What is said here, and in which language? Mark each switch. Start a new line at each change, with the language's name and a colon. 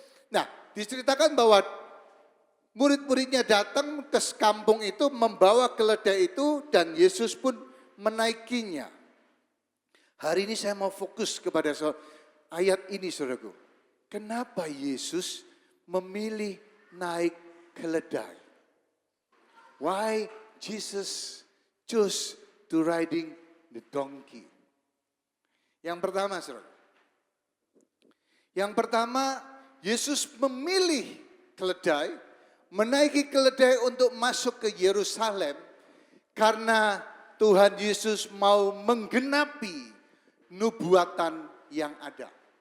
Indonesian: Nah, diceritakan bahwa murid-muridnya datang ke kampung itu membawa keledai itu dan Yesus pun menaikinya. Hari ini saya mau fokus kepada ayat ini saudaraku. Kenapa Yesus memilih naik keledai?
English: Why Jesus choose to riding the donkey?
Indonesian: Yang pertama saudara. Yang pertama Yesus memilih keledai, menaiki keledai untuk masuk ke Yerusalem karena Tuhan Yesus mau menggenapi nubuatan yang ada.